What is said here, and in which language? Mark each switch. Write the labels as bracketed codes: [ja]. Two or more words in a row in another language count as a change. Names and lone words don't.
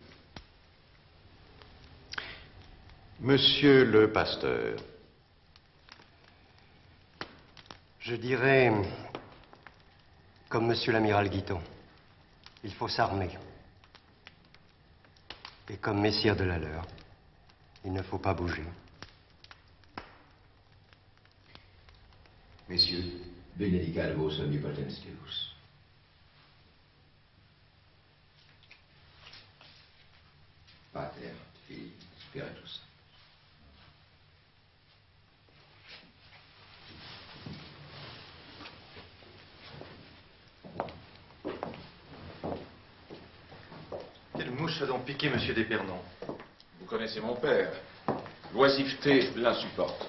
[fr] Monsieur le pasteur, je dirais, comme monsieur l'amiral Guiton, il faut s'armer. Et comme messire de la leur, il ne faut pas bouger. Messieurs, [la] benedicat vos omnipotens Deus. Pater, Filii, Spiritus. [fr] Quelle mouche a donc piqué monsieur d'Épernon? Vous connaissez mon père. L'oisiveté l'insupporte.